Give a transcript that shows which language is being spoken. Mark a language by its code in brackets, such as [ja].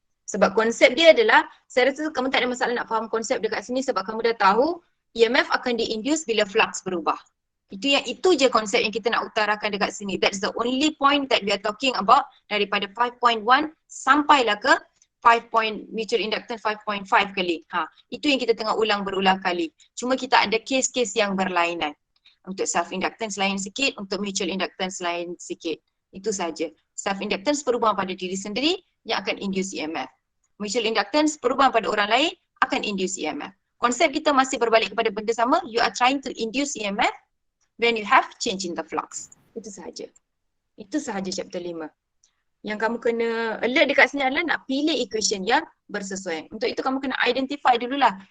[ms] Sebab konsep dia adalah, saya rasa kamu tak ada masalah nak faham konsep dekat sini sebab kamu dah tahu EMF akan di-induce bila flux berubah. Itu je konsep yang kita nak utarakan dekat sini. [en] That's the only point that we are talking about [ms] daripada 5.1 sampailah ke 5 mutual inductance 5.5 kali. Itu yang kita tengah ulang berulang kali. Cuma kita ada case-case yang berlainan. Untuk self-inductance lain sikit, untuk mutual inductance lain sikit. Itu saja. Self-inductance perubahan pada diri sendiri yang akan induce EMF. Mutual inductance perubahan pada orang lain akan induce EMF. Konsep kita masih berbalik kepada benda sama. [en] You are trying to induce EMF when you have change in the flux. [ms] Itu sahaja. Itu sahaja chapter 5. Yang kamu kena alert dekat sini adalah nak pilih equation yang bersesuaian. Untuk itu kamu kena identify dululah.